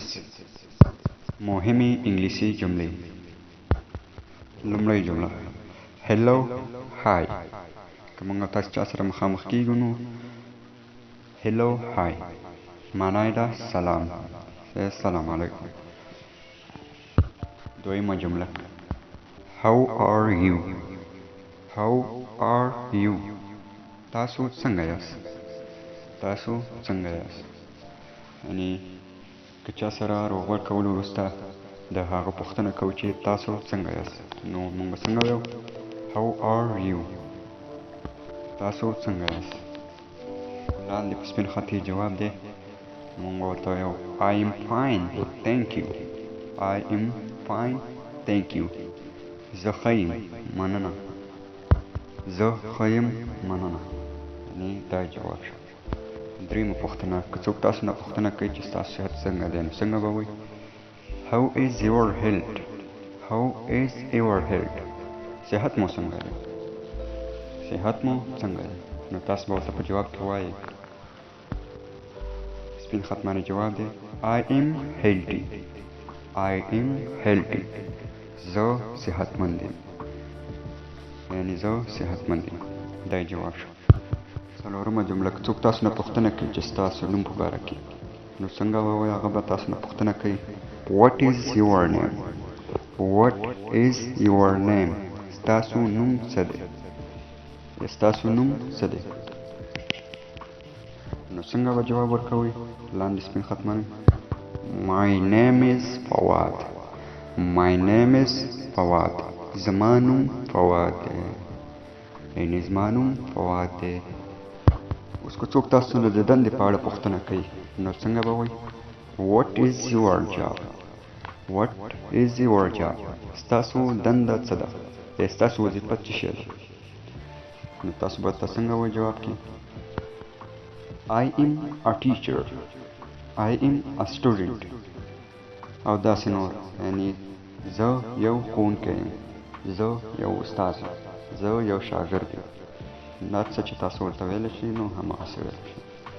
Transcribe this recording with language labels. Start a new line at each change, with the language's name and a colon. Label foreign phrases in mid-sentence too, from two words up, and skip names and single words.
Pashto: مهمي انګليسې جملې. لومړی جمله
English: hello hi.
Pashto: که موږ تاسو چا سره مخامخ کیږو نو
English: hello hi
Pashto: معنی ده سلام.
Arabic: السلام علیکم.
Pashto: دویمه جمله
English: how are you. how are you.
Pashto: تاسو څنګه یاست. تاسو څنګه یاست. یعنی که چا سره روغبړ کولو وروسته د هغه پوښتنه کوو چې تاسو څنګه یاست نو موږ څنګه وایو
English: how are you.
Pashto: تاسو څنګه یاست. لاندې په سپین خط یې جواب دی. موږ ورته وایو
English: I am fine thank you. I am fine thank you.
Pashto: زه ښه یم مننه. زه ښه یم مننه. یعنی دا جواب شو. دریمه پوښتنه که څوک تاسو نه پوښتنه کوي چې ستاسو صحت څنګه دی نو څنګه به وایي
English: how is your health. how is your health.
Pashto: صحت مو څنګه دی. صحت مو څنګه دی. نو تاسو به ورته په جواب کې وایي سپین خط باندې جواب دی
English: I am healthy. I am healthy.
Pashto: زه صحتمند یم. یعنی زه صحتمند یم. دا جواب شو. څلورمه جمله که څوک تاسو نه پوښتنه کوي چې ستاسو نوم په باره کې نو څنګه به وایي هغه به تاسو نه پوښتنه کوي
English: what is your name. what is your name.
Pashto: ستاسو نوم څه دی. ستاسو نوم څه دی. نو څنګه به جواب ورکوئ لاندې سپین خط باندې
English: my name is
Pashto: فواد.
English: my name is
Pashto: فواد. زما نوم فواد دی. یعنی زما نوم فواد دی. اوس که څوک تاسو نه د دندې په اړه پوښتنه کوي نو څنګه به وایي
English: what is your job. what is your job.
Pashto: ستاسو دنده څه ده. ستاسو وظیفه څه شی ده. نو تاسو به ورته څنګه وایي جواب کې
English: I am a teacher. I am a student.
Pashto: او داسې نور. یعنی زه یو ښوونکی یم. زه یو استاد یم. زه یو شاګرد یم. دا څه چې تاسو ورته ویلی شئ نو هماغسې ویلی شئ.